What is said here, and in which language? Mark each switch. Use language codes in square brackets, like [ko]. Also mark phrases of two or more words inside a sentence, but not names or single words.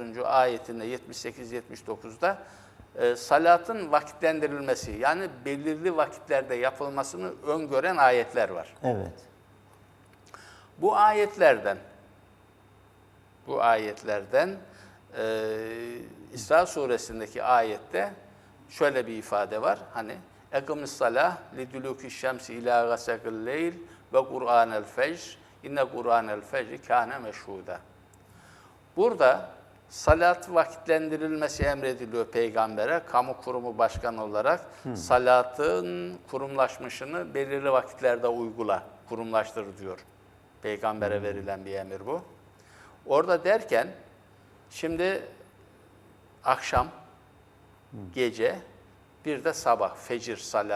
[tr] ayetinde 78-79'da salatın vakitlendirilmesi yani belirli vakitlerde yapılmasını öngören ayetler var. Evet. Bu ayetlerden İsra suresindeki ayette şöyle bir ifade var. Hani [ar] اَقِمِ الصَّلَاةِ لِدُلُوكِ الشَّمْسِ اِلَى غَسَقِ اللَّيْلِ وَقُرْآنَ الْفَجْرِ إِنَّ قُرْآنَ الْفَجْرِ كَانَ مَشْهُودًا. [tr] Burada salat vakitlendirilmesi emrediliyor peygambere. Kamu kurumu başkanı olarak salatın kurumlaşmışını belirli vakitlerde uygula, kurumlaştır diyor. Peygambere verilen bir emir bu. Orada derken şimdi akşam, gece, bir de sabah, fecir, salat.